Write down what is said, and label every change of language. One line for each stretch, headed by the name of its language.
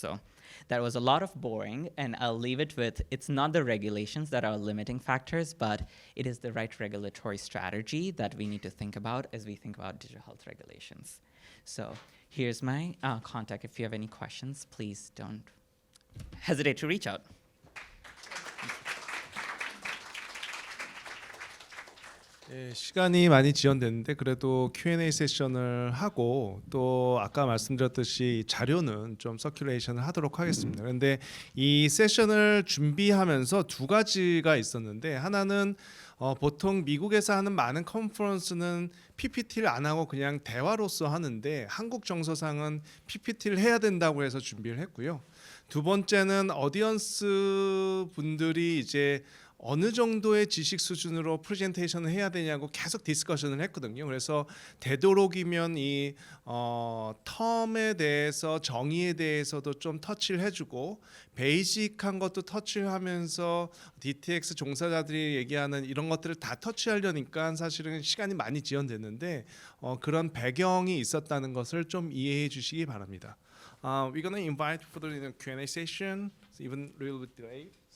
English: So that was a lot of boring, and I'll leave it with, it's not the regulations that are limiting factors, but it is the right regulatory strategy that we need to think about as we think about digital health regulations. So here's my contact. If you have any questions, please don't hesitate to reach out.
Korean: 예, 시간이 많이 지연됐는데 그래도 Q&A 세션을 하고 또 아까 말씀드렸듯이 자료는 좀 서큘레이션을 하도록 하겠습니다. 그런데 이 세션을 준비하면서 두 가지가 있었는데 하나는 보통 미국에서 하는 많은 컨퍼런스는 PPT를 안 하고 그냥 대화로서 하는데 한국 정서상은 PPT를 해야 된다고 해서 준비를 했고요. 두 번째는 어디언스 분들이 이제 어느 정도의 지식 수준으로 프레젠테이션을 해야 되냐고 계속 디스커션을 했거든요. 그래서 되도록이면 이 텀에 대해서 정의에 대해서도 좀 터치를 해주고 베이직한 것도 터치를 하면서 DTx 종사자들이 얘기하는 이런 것들을 다 터치하려니까 사실은 시간이 많이 지연됐는데 그런 배경이 있었다는 것을 좀 이해해 주시기 바랍니다.
English: We're gonna invite for the Q&A session, even a little bit delayed.